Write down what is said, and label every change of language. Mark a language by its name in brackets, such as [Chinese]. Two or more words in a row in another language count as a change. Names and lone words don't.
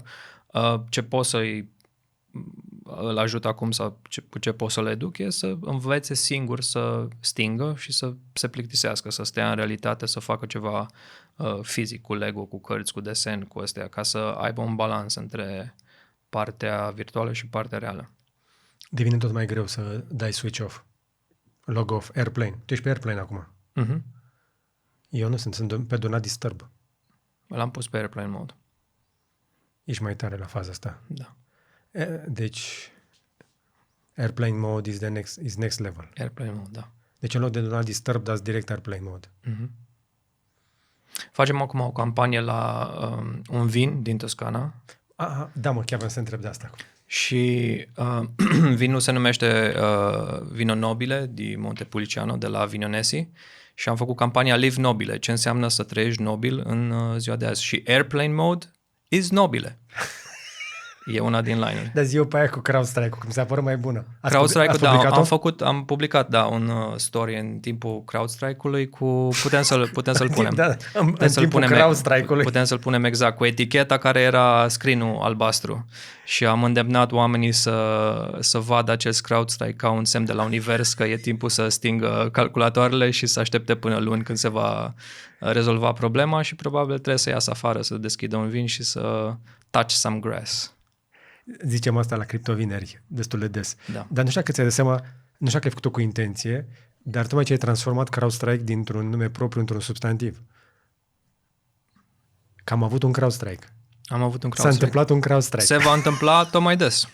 [Romanian] Ce pot îl ajut acum sau cu ce pot să le educ e să învețe singur să stingă și să se plictisească, să stea în realitate, să facă ceva fizic, cu Lego, cu cărți, cu desen, cu astea, ca să aibă un balans între partea virtuală și partea reală. Devine tot mai greu să dai [English] switch off, log off, airplane. [Romanian] Tu ești pe airplane acum. Eu nu sunt pe [English] do not disturb. [Romanian] L-am pus pe [English] airplane mode. [Romanian] Ești mai tare la faza asta. Da. Deci, [English] airplane mode is next level. Airplane mode, [Romanian] da. Deci în loc de [English] do not disturb, [Romanian] dați direct [English] airplane mode. [Romanian] Facem acum o campanie la un vin din Toscana. Da, mă, chiar vreau să întreb de asta. Și vinul se numește Vino Nobile di Montepulciano, de la Vinonesi, și am făcut campania Live Nobile, ce înseamnă să trăiești nobil în ziua de azi. Și [English] airplane mode is nobile. [Romanian] E una din line-uri. Dar zi eu pe aia cu CrowdStrike-ul, că mi s-a părut mai bună. CrowdStrike-ul, da, am publicat, da, un story în timpul CrowdStrike-ului cu... Putem să-l punem. Da, în timpul CrowdStrike-ului. Putem să-l punem exact, cu eticheta care era screen-ul albastru. Și am îndemnat oamenii să vadă acest CrowdStrike ca un semn de la univers că e timpul să stingă calculatoarele și să aștepte până luni când se va rezolva problema și probabil trebuie să iasă afară, să deschidă un vin și să [English] touch some grass. [Romanian] Zicem asta la criptovineri destul de des. Da. Dar nu știu că ți-ai dat seama, nu știu că ai făcut-o cu intenție, dar tocmai ce ai transformat CrowdStrike dintr-un nume propriu într-un substantiv. Că am avut un CrowdStrike. Am avut un S-a CrowdStrike. întâmplat un CrowdStrike. Se va întâmpla tot mai des.